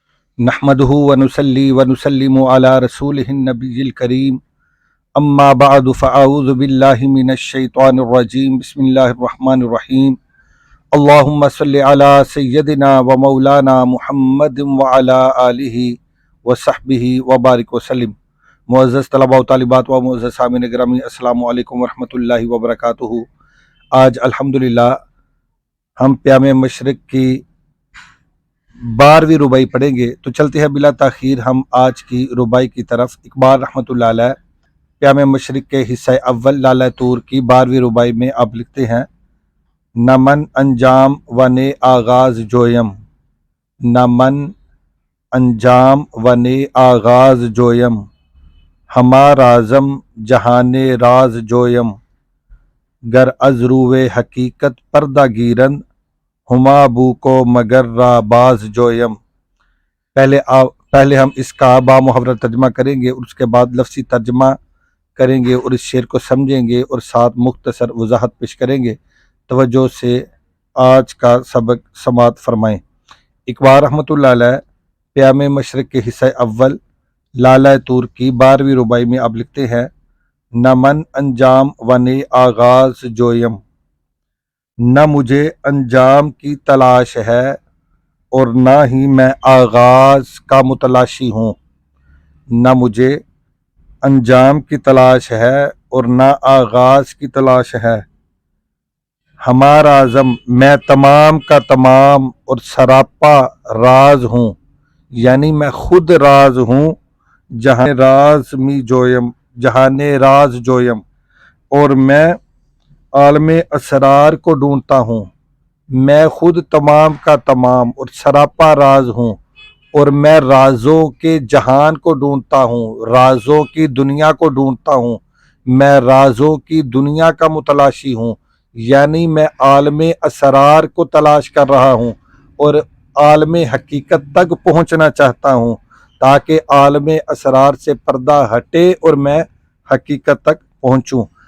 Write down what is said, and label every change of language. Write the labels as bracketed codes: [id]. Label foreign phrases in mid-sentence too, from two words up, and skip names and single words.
[ar] نحمده ونصلي ونسلم على رسوله النبي الكريم اما بعد فاعوذ بالله من الشيطان الرجيم بسم الله الرحمن الرحيم اللهم صل على سيدنا ومولانا محمد وعلى آله وصحبه وبارک وسلم۔ [ur] معزز طلباء و طالبات و معزز سامعین گرامی، [ar] السلام علیکم ورحمۃ اللہ وبرکاتہ۔ [ur] آج الحمدللہ ہم پیام مشرق کی 12ویں ربائی پڑھیں گے، تو چلتے ہیں بلا تاخیر ہم آج کی ربائی کی طرف۔ اقبال [ar] رحمۃ اللہ علیہ [ur] پیام مشرق کے حصہ اول لالہ طور کی 12ویں ربائی میں آپ لکھتے ہیں: [fa] نہ من انجام و نے آغاز جویم، نہ من انجام و نے آغاز جویم، ہما رازم جہان راز جویم، گر از روے حقیقت پردہ گیرن، ہما بو کو مگر را باز جویم۔ [ur] پہلے ہم اس کا با محاورہ ترجمہ کریں گے اور اس کے بعد لفظی ترجمہ کریں گے اور اس شعر کو سمجھیں گے اور ساتھ مختصر وضاحت پیش کریں گے۔ توجہ سے آج کا سبق سماعت فرمائیں۔ اقبال [ar] رحمۃ اللہ علیہ [ur] پیام مشرق کے حصہ اول لالہ طور کی 12ویں ربائی میں آپ لکھتے ہیں: [fa] نہ من انجام و نے آغاز جویم، [ur] نہ مجھے انجام کی تلاش ہے اور نہ ہی میں آغاز کا متلاشی ہوں۔ نہ مجھے انجام کی تلاش ہے اور نہ آغاز کی تلاش ہے۔ ہمارا عزم، میں تمام کا تمام اور سراپا راز ہوں، یعنی میں خود راز ہوں۔ [fa] جہان راز می جویم، جہان راز جویم، [ur] اور میں عالم اسرار کو ڈھونڈتا ہوں۔ میں خود تمام کا تمام اور سراپا راز ہوں، اور میں رازوں کے جہان کو ڈھونڈتا ہوں، رازوں کی دنیا کو ڈھونڈتا ہوں۔ میں رازوں کی دنیا کا متلاشی ہوں، یعنی میں عالم اسرار کو تلاش کر رہا ہوں اور عالم حقیقت تک پہنچنا چاہتا ہوں، تاکہ عالم اسرار سے پردہ ہٹے اور میں حقیقت تک پہنچوں۔